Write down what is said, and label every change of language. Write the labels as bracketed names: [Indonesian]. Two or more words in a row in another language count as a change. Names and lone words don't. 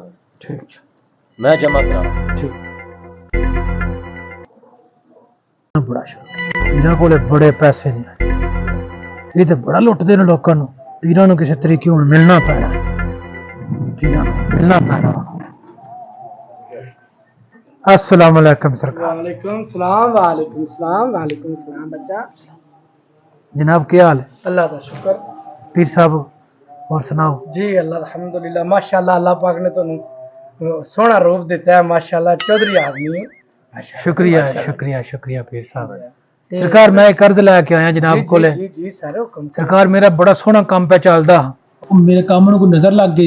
[Punjabi] ٹھیک میں جمع کرا. ٹھیک. بڑا شوق پیراں کولے بڑے پیسے نے، یہ تو بڑا لٹدے نے لوکاں نوں. پیراں نوں کسی طریقے ہن ملنا پینا، پیراں نوں ملنا پینا. [Arabic] السلام علیکم سرکار. وعلیکم السلام۔ وعلیکم السلام۔ وعلیکم السلام بچہ. [Urdu] جناب کیا حال ہے؟ اللہ کا شکر۔ پیر صاحب اور سناؤ? [Arabic] جی اللہ الحمدللہ ماشاءاللہ. [Punjabi] اللہ پاک نے تہانوں سوہنا روپ دتا ہے ماشاءاللہ. [Urdu] چوہدری آدمی ہے. [Punjabi] شکریہ شکریہ شکریہ پیر صاحب۔ سرکار میں قرض لے کے آیا جناب کو. سرکار میرا بڑا سوہنا کام پے چلدا، میرے کام نوں کوئی نظر لگ گئی.